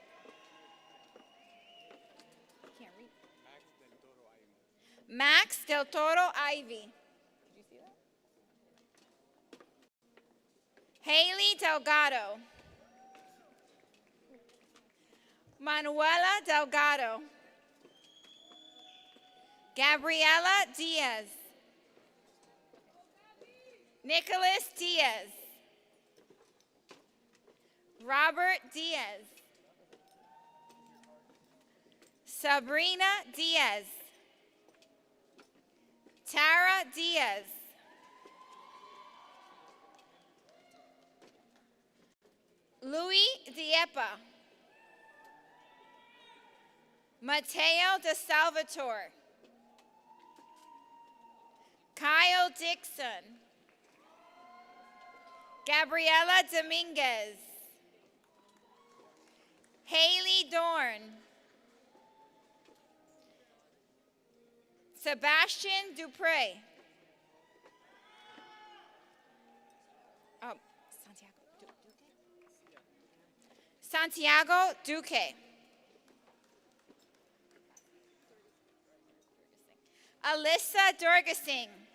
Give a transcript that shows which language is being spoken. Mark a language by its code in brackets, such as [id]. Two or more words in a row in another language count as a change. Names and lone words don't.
[en] Max Del Toro Ivy. Haley Delgado. Manuela Delgado. Gabriela Diaz. Nicholas Diaz. Robert Diaz. Sabrina Diaz. Tara Diaz. Louis Diepa. Mateo De Salvatore. Kyle Dixon. Gabriela Dominguez. Haley Dorn. Sebastian Dupre. Oh, Santiago Duque. Alyssa Durgasing.